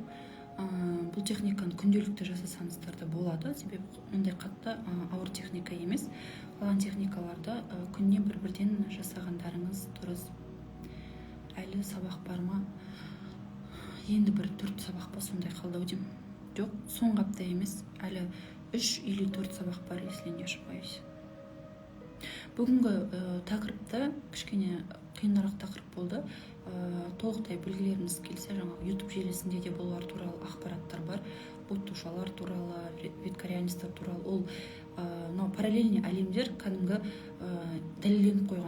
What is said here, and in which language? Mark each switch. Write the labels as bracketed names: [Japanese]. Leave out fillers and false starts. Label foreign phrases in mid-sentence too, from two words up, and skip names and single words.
[Kazakh] Бұл техниканы күнделікті жасасаңыздар да болады, себебі мұндай қатты ауыр техника емес. Қалған техникаларды күнне бір-бірден жасағандарыңыз дұрыс. әлі сабақ бар ма? Енді бір 4 сабақ па сондай қалды ау деймін. Жоқ, соңғы апта емес, әлі 3 или 4 сабақ бар, [Russian] если не ошибаюсь. [Kazakh] Бүгінгі тақырыпта кішкене қиынырақ тақырып болды. Толықтай білгілеріңіз келсе, жаңағы YouTube желісінде де бұлар туралы ақпараттар бар. Оттушалар туралы, веткарианецтер туралы. Ол параллельный әлемдер кәдімгі дәлелденіп қойған.